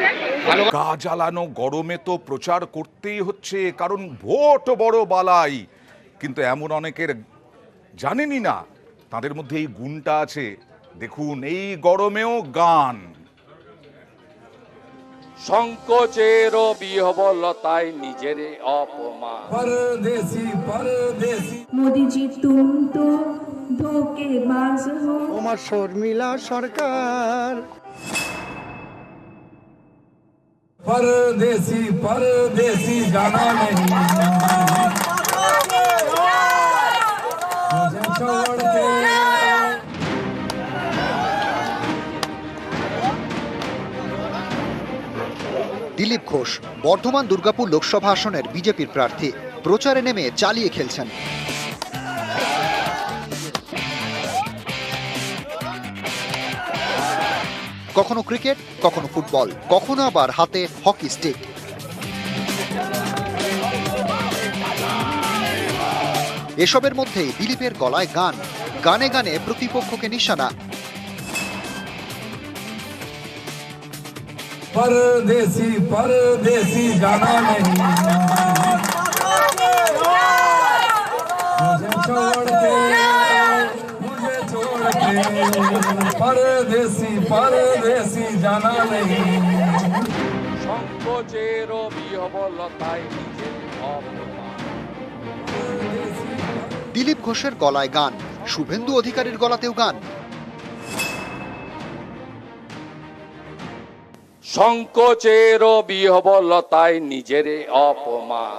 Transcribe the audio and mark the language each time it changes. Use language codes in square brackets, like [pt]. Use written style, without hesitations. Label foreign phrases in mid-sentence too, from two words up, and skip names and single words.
[bn] গা জ্বালানো গরমে তো প্রচার করতেই হচ্ছে, কারণ ভোট বড় বালাই। কিন্তু এমন অনেকের জানেনই না তাদের মধ্যে এই গুণটা আছে। দেখুন এই গরমেও গান। সংকোচের বিহবলতায় নিজের অপমান। [hi] परदेसी परदेसी मोदी जी तुम तो धोखेबाज हो। [bn] ওমা শর্মিলা সরকার। [hi] परदेसी परदेसी जाना नहीं, मुझे छोड़ के। [bn] দিলীপ ঘোষ বর্ধমান দুর্গাপুর লোকসভা আসনের বিজেপির প্রার্থী। প্রচারে নেমে চালিয়ে খেলছেন। কখনো ক্রিকেট, কখনো ফুটবল, কখনো আবার হাতে [en] hockey stick. [bn] এসবের মধ্যেই দিলীপের গলায় গান, গানে গানে প্রতিপক্ষকে নিশানা। [hi] परदेसी परदेसी जाना नहीं, मुझे छोड़ के, मुझे छोड़ के। परदेसी परदेसी जाना नहीं। [bn] সংকোচের বিহবলতায় নিজের অপমান। দিলীপ ঘোষের গলায় গান, শুভেন্দু অধিকারীর গলাতেও গান। সংকোচের বিহবলতায় নিজের অপমান।